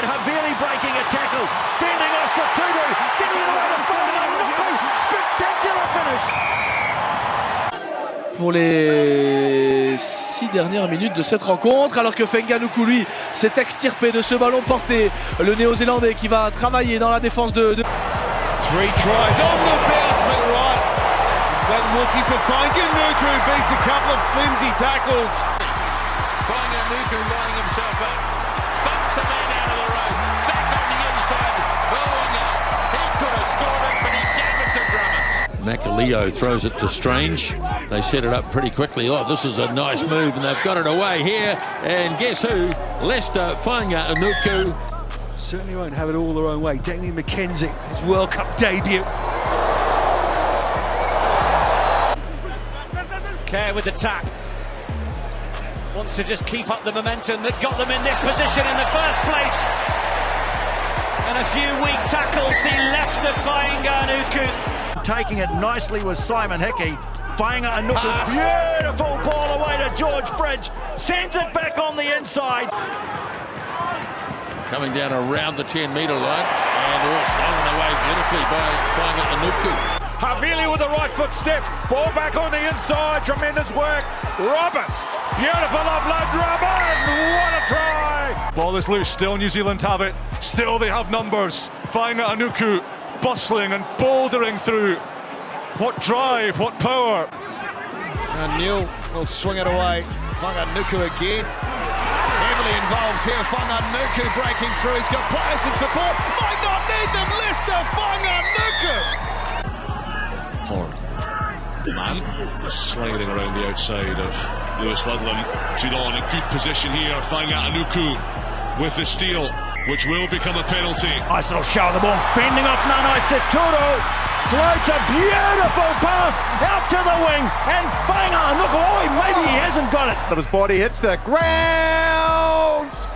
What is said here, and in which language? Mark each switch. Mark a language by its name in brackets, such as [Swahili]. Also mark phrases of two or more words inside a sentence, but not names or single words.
[English] Havili breaking a tackle, fending off for Tudu, getting it away to Faingaʻanuku. Spectacular finish. [French] Pour les 6 dernières minutes de cette rencontre, alors que Faingaʻanuku, lui, s'est extirpé de ce ballon porté. Le Néo-Zélandais qui va travailler dans la défense de... [English] 3 tries on the bounce, but right. But looking for Faingaʻanuku, who beats a couple of flimsy tackles. Faingaʻanuku lining himself up. Bumps a man out of the road. Back on the inside. Mo'unga. He could have scored it, but he gave it to Drummond. Makalio throws it to Strange. They set it up pretty quickly. Oh, this is a nice move, and they've got it away here. And guess who? Leicester Faingaʻanuku. Certainly won't have it all their own way. Damien McKenzie, his World Cup debut. Kerr with the tap. Wants to just keep up the momentum that got them in this position in the first place. And a few weak tackles see Leicester Faingaʻanuku. Taking it nicely was Simon Hickey. Faingaʻanuku, beautiful ball away to George Bridge. Sends it back on the inside. Coming down around the 10-metre line. And all stolen away beautifully by Faingaʻanuku. Havili with the right foot step, ball back on the inside, tremendous work. Roberts, beautiful offload, Drummond, what a try! Ball is loose, still New Zealand have it. Still they have numbers. Faingaʻanuku bustling and bouldering through. What drive, what power. And Neil will swing it away. Faingaʻanuku again. Heavily involved here. Faingaʻanuku breaking through. He's got players in support. Might not need them. Leicester Faingaʻanuku. Sliding around the outside of Lewis Ludlam. Tudor in a good position here. Faingaʻanuku with the steal, which will become a penalty. Nice little show of the ball, bending off Nanai Seturo. Floats a beautiful pass out to the wing, and Faingaʻanuku, maybe he hasn't got it. But his body hits the ground.